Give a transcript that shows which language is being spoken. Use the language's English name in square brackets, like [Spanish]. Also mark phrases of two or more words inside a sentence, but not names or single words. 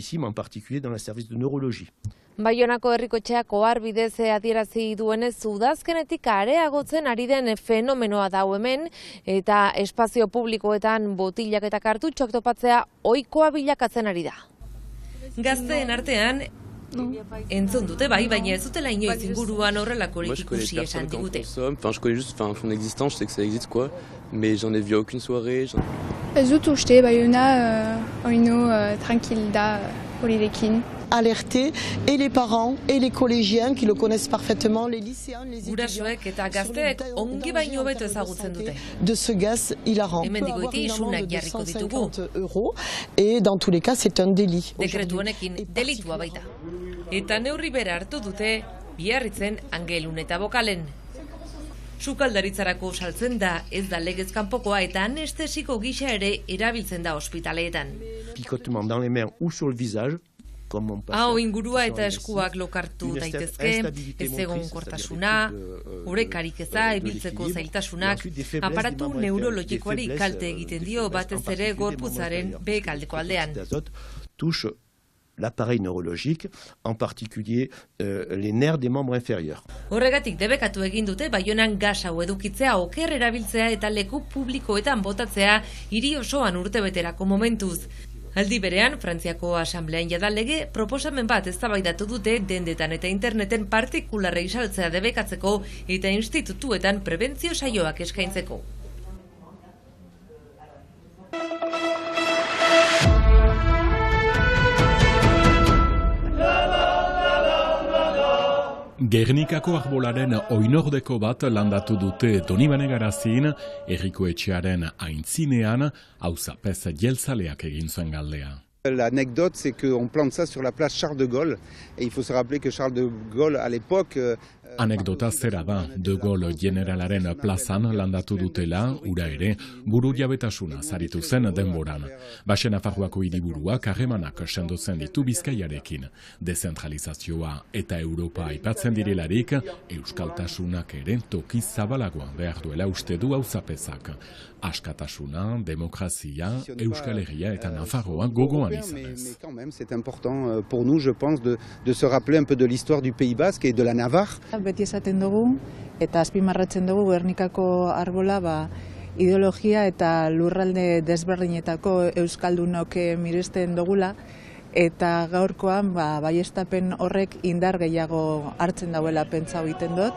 [Basque] Baionako Herrikoetxeak oharbidez adierazi duenez udazkenetik areagotzen ari den fenomenoa da hemen eta espazio publikoetan botilak eta kartutxoak topatzea ohikoa bilakatzen ari da. Gazteen artean entzun dute bai, baina ez dutela inoiz inguruan horrelakorik ikusi esan digute. [French] Je connais juste son existence, je sais que ça existe quoi, mais j'en ai vu aucune soirée. [Basque] Ez dut uste Baiona oino tranquil da horirekin. [French] Alerter et les parents et les collégiens qui le connaissent parfaitement, les lycéens, les étudiants. [Basque] Gurasoek eta gazteek ongi baino hobeto ezagutzen dute. [French] De ce gaz hilarant. [Basque] Hemendik goiti isunak jarriko ditugu. [French] Euros et dans tous les cas c'est un délit. [Basque] Dekretu honekin delitua baita. Eta neurri bera hartu dute Biarritzen, Angelun eta Bokalen. Sukaldaritzarako saltzen da, ez da legez kanpokoa eta anestesiko gisa ere erabiltzen da ospitaleetan. [French] Picotement dans les mains ou sur le visage. [Basque] Hau ingurua eta eskuak lokartu daitezke, ez egonkortasuna, orekarik eza, ibiltzeko zailtasunak, aparatu neurologikoari kalte egiten dio batez ere gorputzaren behekaldeko aldean. [French] Touche l'appareil neurologique, en particulier les nerfs des membres inférieurs. [Basque] Horregatik debekatu egin dute Baionan gas hau edukitzea, oker erabiltzea eta leku publikoetan botatzea hiri osoan urtebeterako momentuz. Aldi berean, Frantziako Asamblean jadalege proposamen bat eztabaidatu dute dendetan eta interneten partikularrei saltzea debekatzeko eta institutuetan prebentzio saioak eskaintzeko. Gernikako arbolaren oinordeko bat landatu dute Donibane Garazin, Herrikoetxearen aintzinean, auzapez jeltzaleak egin zuen galdea. [French] L'anecdote, c'est qu'on plante ça sur la place Charles de Gaulle. Et il faut se rappeler que Charles de Gaulle, à l'époque... [Basque] Anekdota zera da, De Gaulle generalaren plazan landatu dutela, ura ere, buru jabetasuna zaritu zen denboran. Baxe Nafarroako hiriburuak harremanak sendotzen ditu Bizkaiarekin. Dezentralizazioa eta Europa aipatzen direlarik, euskaltasunak ere toki zabalagoan behar duela uste du auzapezak. Askatasuna, demokrazia, Euskal Herria eta Nafarroa gogoan izanez. [French] C'est important pour nous, je pense, de se rappeler un peu de l'histoire du Pays Basque et de la Navarre. [Basque] Beti esaten dugu eta azpimarratzen dugu Gernikako arbola ideologia eta lurralde desberdinetako euskaldunok miresten dugula eta gaurkoan baieztapen horrek indar gehiago hartzen dauela pentsa egiten dut.